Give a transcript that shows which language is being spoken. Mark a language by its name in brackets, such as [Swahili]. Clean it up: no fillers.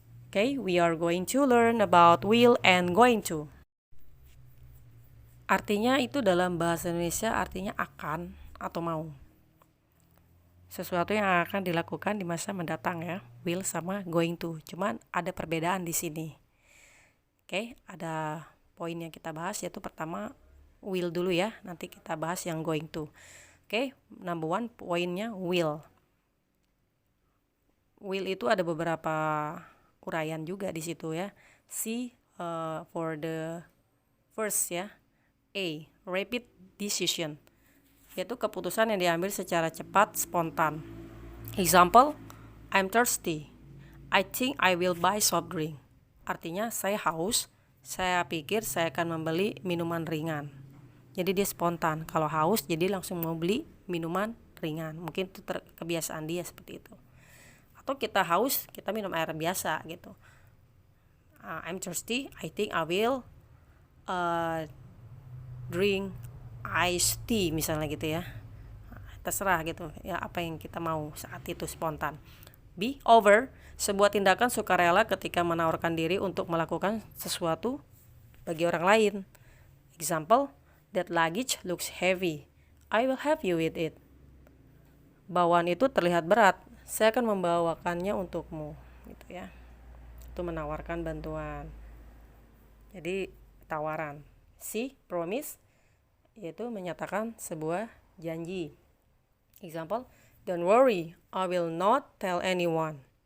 [English] Okay, we are going to learn about will and going to. [Indonesian] Artinya itu dalam bahasa Indonesia artinya akan atau mau. Sesuatu yang akan dilakukan di masa mendatang ya, will sama going to. Cuman ada perbedaan di sini. Okay, ada poin yang kita bahas yaitu pertama will dulu ya, nanti kita bahas yang going to. [English] Okay, number one poinnya will. [Indonesian] Will itu ada beberapa uraian juga di situ ya. [English] C for the first ya. [Indonesian] A, rapid decision, yaitu keputusan yang diambil secara cepat, spontan. [English] Example, I'm thirsty. I think I will buy soft drink. [Indonesian] Artinya saya haus, saya pikir saya akan membeli minuman ringan. Jadi dia spontan. Kalau haus jadi langsung mau beli minuman ringan. Mungkin itu kebiasaan dia seperti itu. Atau kita haus, kita minum air biasa gitu. [English] I'm thirsty, I think I will drink iced tea [Indonesian] misalnya gitu ya. Terserah gitu ya, apa yang kita mau saat itu spontan. B, over, sebuah tindakan sukarela ketika menawarkan diri untuk melakukan sesuatu bagi orang lain. [English] Example, that luggage looks heavy, I will help you with it. [Indonesian] Bawaan itu terlihat berat, saya akan membawakannya untukmu gitu ya. Itu menawarkan bantuan. Jadi tawaran. C, promise, yaitu menyatakan sebuah janji. [English] Example, don't worry, I will not tell anyone.